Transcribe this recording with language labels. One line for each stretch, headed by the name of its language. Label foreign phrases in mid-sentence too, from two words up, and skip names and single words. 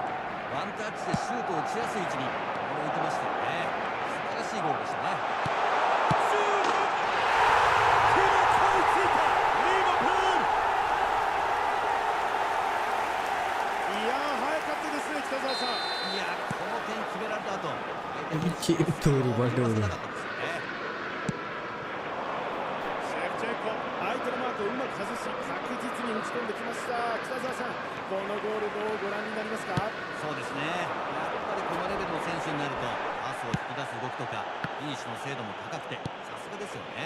Japanese: ワンタッチでシュートを打ちやすい位置にボールを置いてましたよね。素晴らしいゴールでしたね。シュート、決め追いついたリバプール。いやー、早かったですね、北澤さん。いや、この点決められた後、相手に
Malay: Cik betul tu Waduh tu.
Japanese: シェフチェンコ、相手のマークをうまく外し確実に打ち込んできました。北澤さん、このゴールどうご覧になりますか。そうですね。やっぱりこのレベルの選手になるとパスを引き出す動きとかフィニッシュの精度も高くてさすがですよね。